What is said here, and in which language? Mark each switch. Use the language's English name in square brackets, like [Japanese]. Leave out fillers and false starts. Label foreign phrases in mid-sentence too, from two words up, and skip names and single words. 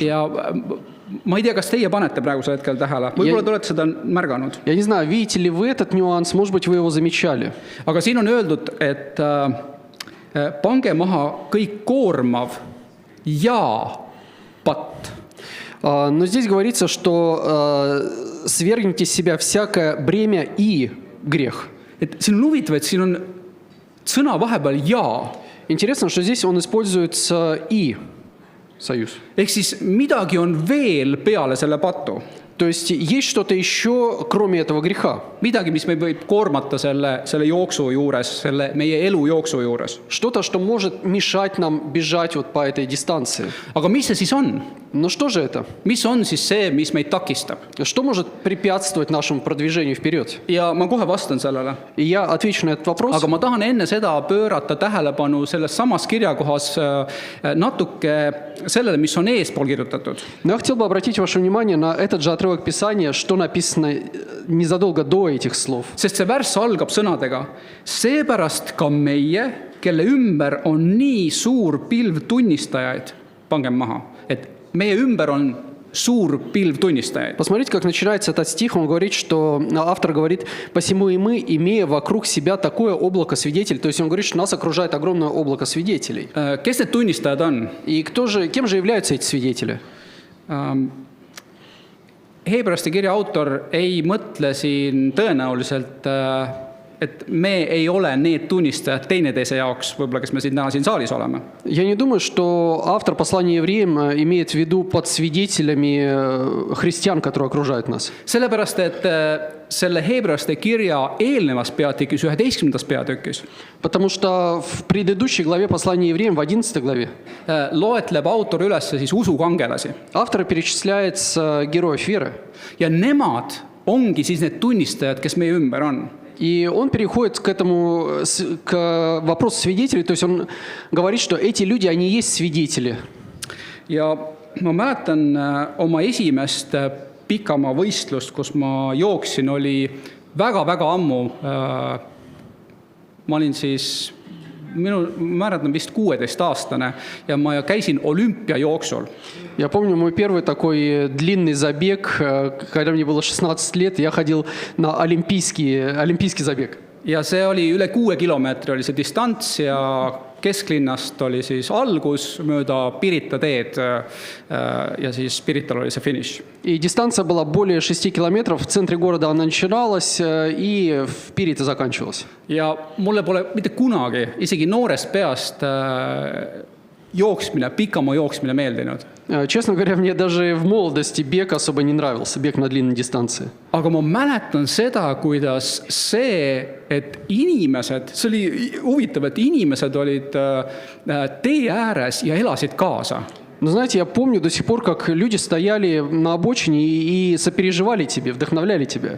[Estonian] Ja ma ei tea, kas teie panete praegusel hetkel tähele. Võib-olla te olete seda märganud. [Russian] Я не знаю, видите ли вы этот нюанс, может быть, вы его замечали. [Estonian] Aga siin on öeldud, et pange maha kõik koormav ja patt. [Russian] Но здесь говорится, что свергните с себя всякое бремя и грех. [Estonian] Et siin on huvitav, et siin on sõna vahepeal ja. [Russian] Интересно, что здесь он использует «и» союз. [Estonian] Ehk siis midagi on veel peale selle patu. [Russian] То есть есть что-то еще, кроме этого греха. [Estonian] Midagi, mis me võib koormata selle jooksu juures, selle meie elu jooksu juures. [Russian] Что-то, что может mешать нам бежать вот по этой дистанции. [Estonian] Aga mis see siis on? [Russian] Но что же это? [Estonian] Mis on siis see, mis meid takistab? [Russian] Что может препятствовать нашему продвижению вперед? [Estonian] Ja ma kohe vastan sellele. [Russian] И я отвечу на этот вопрос. [Estonian] Aga ma tahan enne seda pöörata tähelepanu selles samas kirjakohas natuke sellele, mis on eespool kirjutatud. [Russian] Но я хотел бы обратить ваше внимание на этот же отрывок Писания, что написано незадолго до этих слов. [Estonian] Sest see värss algab sõnadega: seepärast ka meie, kelle ümber on nii suur pilv tunnistajaid, pangem maha, et meie ümber on suur pilv tunnistajaid. [Russian] Посмотрите, как начинается этот стих. Он говорит, что автор говорит: «Посему и мы, имея вокруг себя такое облако свидетелей». То есть он говорит, что нас окружает огромное облако свидетелей. [Estonian] Kes need tunnistajad on? [Russian] И кем же являются эти свидетели? [Estonian] Heebreaste kirja autor ei mõtle siin tõenäoliselt, et me ei ole need tunnistajad teineteise jaoks, võib-olla kes me siin täna siin saalis oleme. [Russian] Я не думаю, что автор послания евреям имеет в виду под свидетелями христиан, которые окружают нас. [Estonian] Sellepärast, et selle Heebreaste kirja eelnevas peatükis, 11. peatükis, [Russian] Потому что в предыдущей главе послания евреям, в 11 главе, [Estonian] loetleb autor üles siis usukangelasi. [Russian] автор перечисляет героев веры. [Estonian] Ja nemad ongi siis need tunnistajad, kes meie ümber on. [Russian] И он переходит к вопросу свидетелей, то есть он говорит, что эти люди, они есть свидетели. [Estonian] Ja ma mäletan oma esimest pikamaa võistlust, kus ma jooksin, oli väga-väga ammu. Ma olin siis, ma mäletan vist 16-aastane ja ma käisin olümpiajooksul. [Russian] Я помню мой первый такой длинный забег, когда мне было 16 лет, я ходил на олимпийский забег. [Estonian] Ja see oli üle 6 kilomeetri oli see distants ja kesklinnast oli siis algus mööda Pirita teed ja siis Pirital oli see finiš. [Russian] И дистанция была более 6 километров. В центре города она начиналась и в Пирите заканчивалась. [Estonian] Ja mulle pole mitte kunagi, isegi noorest peast jooksmine, pikamaa jooksmine meeldinud. [Russian] Честно говоря, мне даже в молодости бег особо не нравился, бег на длинной дистанции. [Estonian] Aga ma mäletan seda, kuidas see, et inimesed, see oli huvitav, et inimesed olid tee ääres ja elasid kaasa. [Russian] Но знаете, я помню до сих пор, как люди стояли на обочине и сопереживали тебе, вдохновляли тебя.